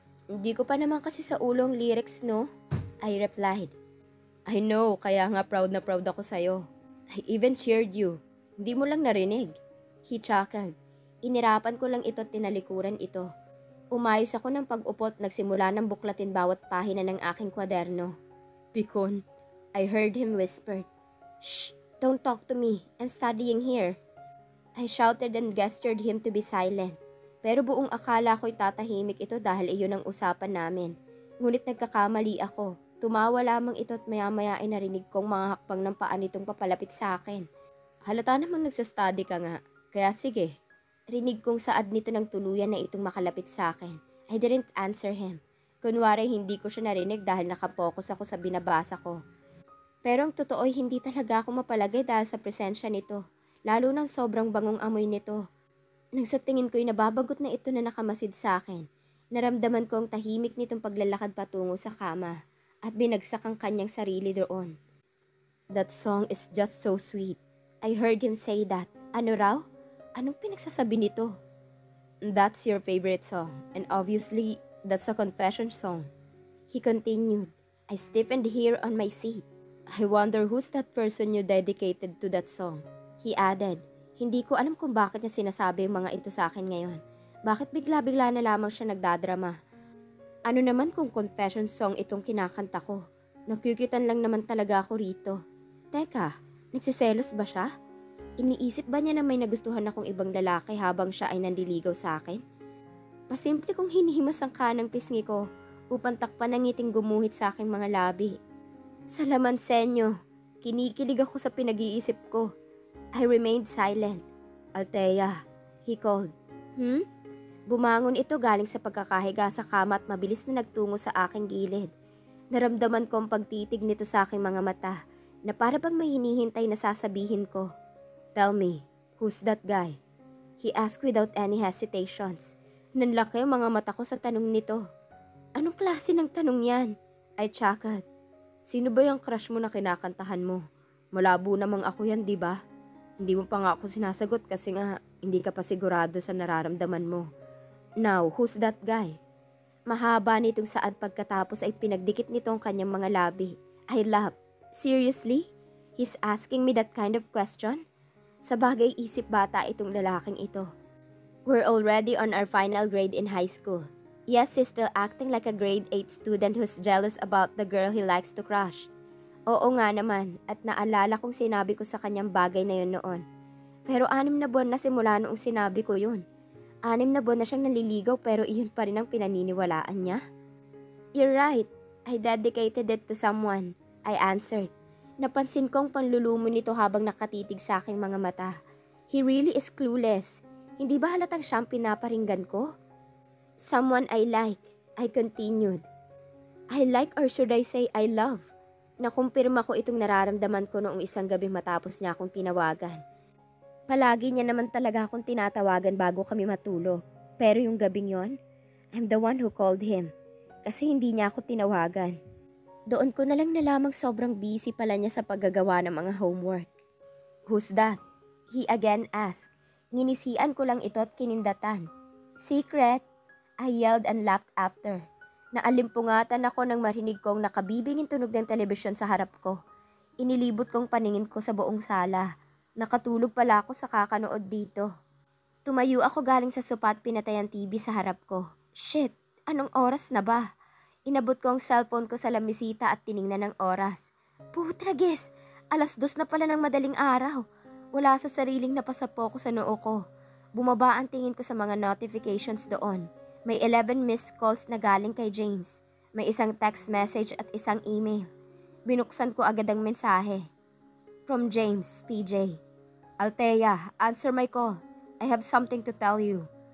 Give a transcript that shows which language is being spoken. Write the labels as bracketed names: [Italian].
[Filipino] Hindi ko pa naman kasi sa ulo ang lyrics, no? [English] I replied. I know, [Filipino] kaya nga proud na proud ako sa'yo. [English] I even cheered you. [Filipino] Hindi mo lang narinig. [English] He chuckled. [Filipino] Inirapan ko lang ito at tinalikuran ito. Umayos ako ng pag-upot, nagsimula ng buklatin bawat pahina ng aking kwaderno. [English] Pikon, I heard him whisper. Shh! Don't talk to me. I'm studying here. I shouted and gestured him to be silent. [Filipino] Pero buong akala ko'y tatahimik ito dahil iyon ang usapan namin. Ngunit nagkakamali ako. Tumawa lamang ito at maya-maya ay narinig kong mga hakbang ng paa nitong papalapit sa akin. Halata namang nagsastudy ka nga. Kaya sige. Rinig kong saad nito ng tuluyan na itong makalapit sa akin. [English] I didn't answer him. [Filipino] Kunwari hindi ko siya narinig dahil nakapokus ako sa binabasa ko. Pero ang totoo ay hindi talaga ako mapalagay dahil sa presensya nito. Lalo nang sobrang bangong amoy nito. Nang sa tingin ko'y nababagot na ito na nakamasid sa akin, naramdaman ko ang tahimik nitong paglalakad patungo sa kama at binagsak ang kanyang sarili doon. [English] That song is just so sweet. I heard him say that. [Filipino] Ano raw? Anong pinagsasabi nito? [English] That's your favorite song, and obviously, that's a confession song. He continued. I stiffened here on my seat. I wonder who's that person you dedicated to that song? He added. [Filipino] Hindi ko alam kung bakit niya sinasabi yung mga ito sa akin ngayon. Bakit bigla-bigla na lamang siya nagdadrama? Ano naman kung confession song itong kinakanta ko? Nakukitan lang naman talaga ako rito. Teka, nagsiselos ba siya? Iniisip ba niya na may nagustuhan akong ibang lalaki habang siya ay nandiligaw sa akin? Pasimple kong hinihimas ang kanang pisngi ko upang takpan ang ngiting gumuhit sa aking mga labi. Sa laman senyo, kinikilig ako sa pinag-iisip ko. [English] I remained silent. Althea, he called. [Filipino] Bumangon ito galing sa pagkakahiga sa kama at mabilis na nagtungo sa aking gilid. Naramdaman ko ang pagtitig nito sa aking mga mata na para bang may hinihintay na sasabihin ko. [English] Tell me, who's that guy? He asked without any hesitations. [Filipino] Nanlaki ang mga mata ko sa tanong nito. Anong klase ng tanong yan? [English] I chuckled. [Filipino] Sino ba yung crush mo na kinakantahan mo? Malabo namang ako yan, di ba? Hindi mo pa nga ako sinasagot kasi nga hindi ka pa sigurado sa nararamdaman mo. [English] Now, who's that guy? [Filipino] Mahaba nitong saad pagkatapos ay pinagdikit nito ang kanyang mga labi. [English] I laughed. Seriously? He's asking me that kind of question? [Filipino] Sa bagay isip bata itong lalaking ito. [English] We're already on our final grade in high school. Yes, he's still acting like a grade 8 student who's jealous about the girl he likes to crush. [Filipino] Oo nga naman, at naalala kong sinabi ko sa kanyang bagay na yun noon. Pero 6 na buwan na simula noong sinabi ko yun. 6 na buwan na siyang naliligaw pero iyon pa rin ang pinaniniwalaan niya. [English] You're right, I dedicated it to someone, I answered. [Filipino] Napansin kong panlulumo nito habang nakatitig sa aking mga mata. [English] He really is clueless. [Filipino] Hindi ba halatang siyang pinaparinggan ko? [English] Someone I like, I continued. I like or should I say I love? [Filipino] Nakumpirma ko itong nararamdaman ko noong isang gabi matapos niya akong tinawagan. Palagi niya naman talaga akong tinatawagan bago kami matulog. Pero yung gabing yon, [English] I'm the one who called him. [Filipino] Kasi hindi niya ako tinawagan. Doon ko na lang nalamang sobrang busy pala niya sa paggagawa ng mga homework. [English] Who's that? He again asked. [Filipino] Nginisian ko lang ito at kinindatan. [English] Secret? I yelled and laughed after. [Filipino] Naalimpungatan ako nang marinig kong nakabibingin tunog ng telebisyon sa harap ko. Inilibot kong paningin ko sa buong sala. Nakatulog pala ako sa kakanood dito. Tumayo ako galing sa sopa at pinatay ang TV sa harap ko. Shit, anong oras na ba? Inabot ko ang cellphone ko sa lamisita at tiningnan ng oras. Putrages, 2:00 na pala ng madaling araw. Wala sa sariling napasapo ko sa noo ko. Bumaba ang tingin ko sa mga notifications doon. May 11 missed calls na galing kay James. May isang text message at isang email. Binuksan ko agad ang mensahe. [English] From James, PJ. Althea, answer my call. I have something to tell you.